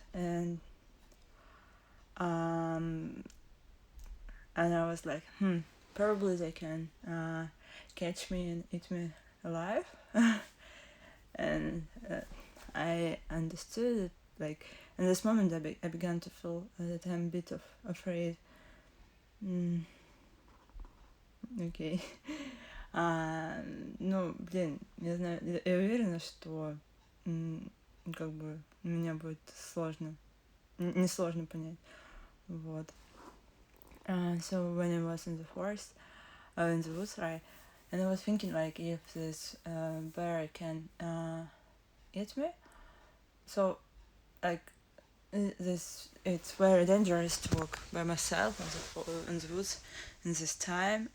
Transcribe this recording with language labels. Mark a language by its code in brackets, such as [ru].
[en] And I was like, probably they can catch me and eat me alive. And I understood it. Like, in this moment, I began to feel that I'm a bit afraid. [ru] Окей. Ну, блин, не знаю, я уверена, что как бы меня будет сложно, несложно понять. Вот. [en] So when I was in the forest, in the woods, right, and I was thinking, like, if this bear can eat me, so, like, it's very dangerous to walk by myself in the woods in this time.